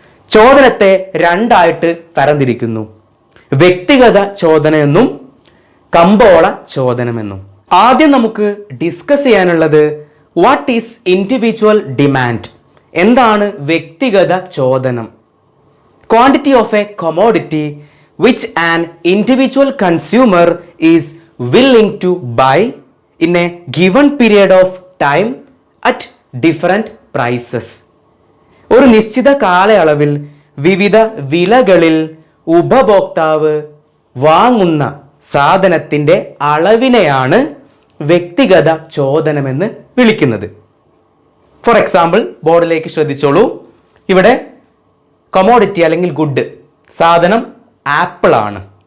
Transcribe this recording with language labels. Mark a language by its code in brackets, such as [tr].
[ml] ചോദനത്തെ 2ആയിട്ട് തരംതിരിക്കുന്നു: വ്യക്തിഗത ചോദനമെന്നും കമ്പോള ചോദനമെന്നും. ആദ്യം നമുക്ക് ഡിസ്കസ് ചെയ്യാനുള്ളത് [en] what is individual demand, [ml] എന്താണ് വ്യക്തിഗത ചോദനം? [en] Quantity of a commodity which an individual consumer is willing to buy in a given period of time at different prices. [ml] ഒരു നിശ്ചിത കാലയളവിൽ വിവിധ വിലകളിൽ ഉപഭോക്താവ് വാങ്ങുന്ന സാധനത്തിന്റെ അളവിനെയാണ് വ്യക്തിഗത ചോദനമെന്ന് വിളിക്കുന്നത്. [en] for example, [ml] ബോർഡിലേക്ക് ശ്രദ്ധിച്ചോളൂ. ഇവിടെ കൊമോഡിറ്റി അല്ലെങ്കിൽ ഗുഡ്, സാധനം ആപ്പിൾ ആണ്.